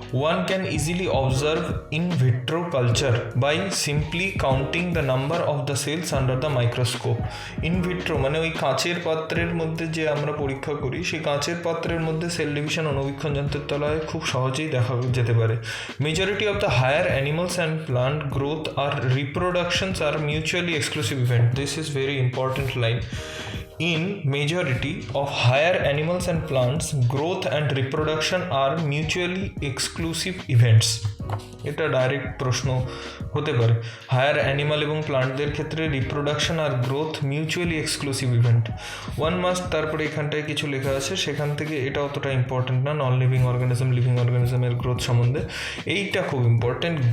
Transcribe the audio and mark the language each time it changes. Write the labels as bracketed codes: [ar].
[en] One can easily observe in vitro culture by simply counting the number of the cells under the microscope. [bn] In vitro মানে ওই কাঁচের পাত্রের মধ্যে যে আমরা পরীক্ষা করি, সেই কাঁচের পাত্রের মধ্যে সেল ডিভিশন অনুবীক্ষণ যন্ত্রের তলায় খুব সহজেই দেখা যেতে পারে. [en] Majority of the higher animals and plant growth আর reproductions are mutually exclusive event. This is very important line. In majority of higher animals and plants, growth and reproduction are mutually exclusive events. [bn] এটা direct প্রশ্ন হতে পারে. Higher animal এবং প্লান্টদের ক্ষেত্রে reproduction আর growth mutually exclusive event. [en] one must, [bn] তারপরে এখানটায় কিছু লেখা আছে, সেখান থেকে এটা অতটা ইম্পর্টেন্ট না. Non living organism, living অর্গানিজমের growth সম্বন্ধে এইটা খুব ইম্পর্টেন্ট.